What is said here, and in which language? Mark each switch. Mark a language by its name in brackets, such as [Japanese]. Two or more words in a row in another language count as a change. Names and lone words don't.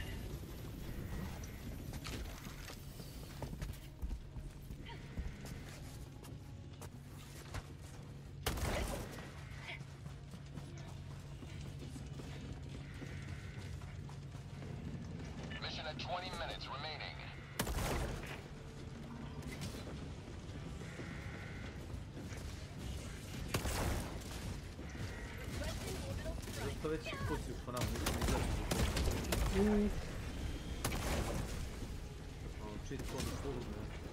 [English] Mission at 20 minutes remaining. [Croatian] To već pucaju po nama, nisam izaći. [English] Cheat code u full, ne.